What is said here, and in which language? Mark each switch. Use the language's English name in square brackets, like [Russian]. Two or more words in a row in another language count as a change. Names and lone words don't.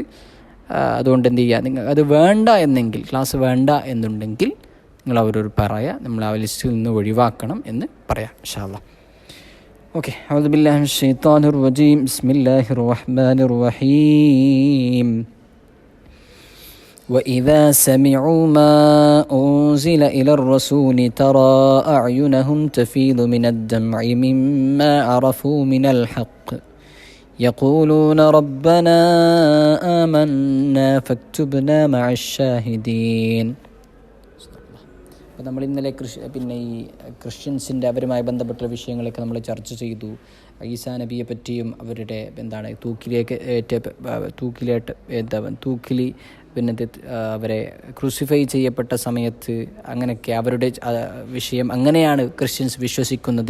[Malayalam] അതുകൊണ്ട് എന്ത് ചെയ്യുക, നിങ്ങൾ അത് വേണ്ട എന്നെങ്കിൽ, ക്ലാസ് വേണ്ട എന്നുണ്ടെങ്കിൽ നിങ്ങൾ അവരോട് പറയാം, നമ്മൾ ആ ലിസ്റ്റിൽ നിന്ന് ഒഴിവാക്കണം എന്ന് പറയാം [Arabic] إن شاء الله. ഓക്കെ. أعوذ بالله من الشيطان الرجيم. بسم الله الرحمن الرحيم. وإذا سمعوا ما أنزل إلى الرسول ترى أعينهم تفيض من الدمع مما عرفوا من الحق يقولون ربنا آمنا فاكتبنا مع الشاهدين. [Malayalam] അപ്പോൾ നമ്മൾ ഇന്നലെ ഈ ക്രിസ്ത്യൻസിൻ്റെ അവരുമായി ബന്ധപ്പെട്ട വിഷയങ്ങളൊക്കെ നമ്മൾ ചർച്ച ചെയ്തു. ഈസാ നബിയെ പറ്റിയും അവരുടെ തൂക്കിലി പിന്നെ അവരെ ക്രൂസിഫൈ ചെയ്യപ്പെട്ട സമയത്ത് അങ്ങനെയൊക്കെ അവരുടെ വിഷയം, അങ്ങനെയാണ് ക്രിസ്ത്യൻസ് വിശ്വസിക്കുന്നത്.